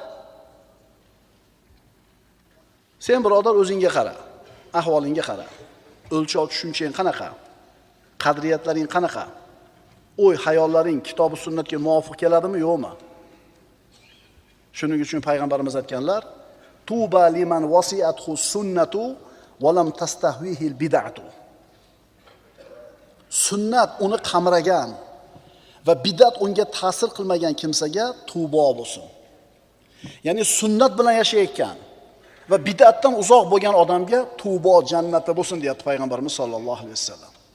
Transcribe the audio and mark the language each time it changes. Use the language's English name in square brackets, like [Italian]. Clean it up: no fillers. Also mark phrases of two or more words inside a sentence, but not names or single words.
[Uzbek] Sen birodar o'zingga qara, ahvolingga qara. O'lchov tushunchang qanaqa? Qadriyatlaring qanaqa? O'y, hayollaring kitob va sunnatga muvofiq keladimi, yo'qmi? Shuning uchun payg'ambarimiz aytganlar: [Arabic] "طوبى لمن وسعته السنة ولم تستهوه البدعة." [Uzbek] Sunnat uni qamragan va bid'at unga ta'sir qilmagan kimsaga tavbo bo'lsin. Ya'ni sunnat bilan yashayotgan va bid'atdan uzoq bo'lgan odamga tavbo jannati bo'lsin deyapti payg'ambarimiz [Arabic] صلى الله عليه وسلم.